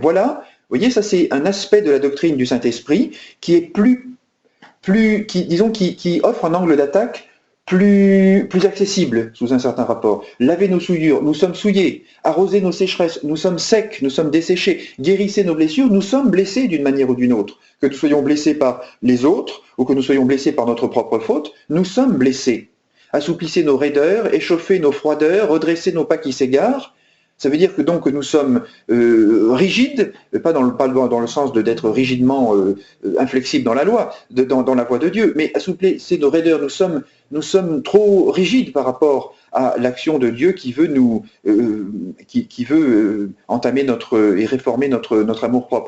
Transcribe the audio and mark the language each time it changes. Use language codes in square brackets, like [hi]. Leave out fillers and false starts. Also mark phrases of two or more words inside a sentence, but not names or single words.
[fr] Voilà, vous voyez, ça c'est un aspect de la doctrine du Saint-Esprit qui est qui offre un angle d'attaque plus accessible sous un certain rapport. Lavez nos souillures, nous sommes souillés. Arrosez nos sécheresses, nous sommes secs, nous sommes desséchés. Guérissez nos blessures, nous sommes blessés d'une manière ou d'une autre. Que nous soyons blessés par les autres ou que nous soyons blessés par notre propre faute, nous sommes blessés. Assouplissez nos raideurs, échauffez nos froideurs, redressez nos pas qui s'égarent. Ça veut dire que donc nous sommes rigides, pas dans le sens d'être rigidement inflexibles dans la loi, dans la voie de Dieu, mais assouplissez nos raideurs, nous sommes trop rigides par rapport à l'action de Dieu qui veut qui veut entamer et réformer notre amour-propre.